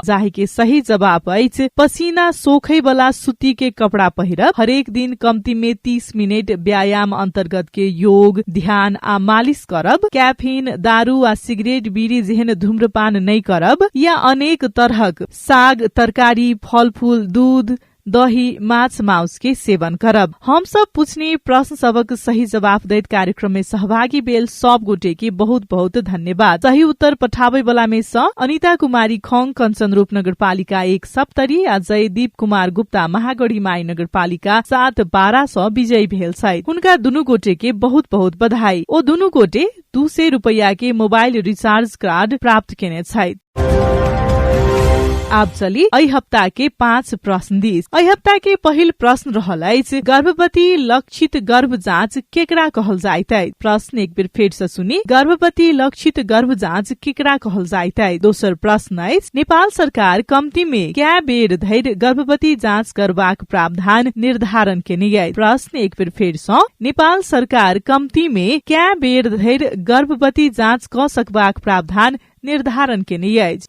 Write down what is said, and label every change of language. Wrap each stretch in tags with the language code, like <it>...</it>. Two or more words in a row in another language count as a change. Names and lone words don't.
<mai>जाहि के सही जवाब अछि पसीना सोखै वाला सूती के कपड़ा पहिरब, हरेक दिन कम्ती में 30 मिनट व्यायाम अंतर्गत के योग, ध्यान आ मालिश करब, कैफीन, दारू आ सिगरेट, बीड़ी जेहन धूम्रपान नै करब या अनेक तरहक साग, तरकारी, फल फूल, दूध, दही, माछ, मांस के सेवन करब। हम सब पूछने प्रश्न सबक सही जवाब दैत कार्यक्रम में सहभागी भेल सब गोटे के बहुत बहुत धन्यवाद। सही उत्तर पठाबै वाला में स अनिता कुमारी खङ कंचन रूप नगरपालिका 1 सप्तरी आ जयदीप कुमार गुप्ता महागढ़ी माई नगरपालिका 7 12 स विजयी भेल छथि। हुनका दुनु गोटे के बहुत बहुत बधाई। ओ दुनु गोटे 200 रुपैया के मोबाइल रिचार्ज कार्ड प्राप्त केने छथि। आप चली ऐ हप्ता के 5 प्रश्न दिस। ऐ हप्ता के पहिल प्रश्न रहलैछ गर्भवती लक्षित गर्भ जाँच केकरा कहल जाइतै। प्रश्न एक बेर फेर से सुनी, गर्भवती लक्षित गर्भ जाँच केकरा कहल जाइतै। दोस्रो प्रश्न अछि नेपाल सरकार कम्ती में क्या बेर धैर्य गर्भवती जाँच करबाक प्रावधान निर्धारण केने अछि। प्रश्न एक बेर फेर से, नेपाल सरकार कम्ती में क्या बेर धैर्य गर्भवती जाँच क सकबाक प्रावधान निर्धारण केने अछि।</mai>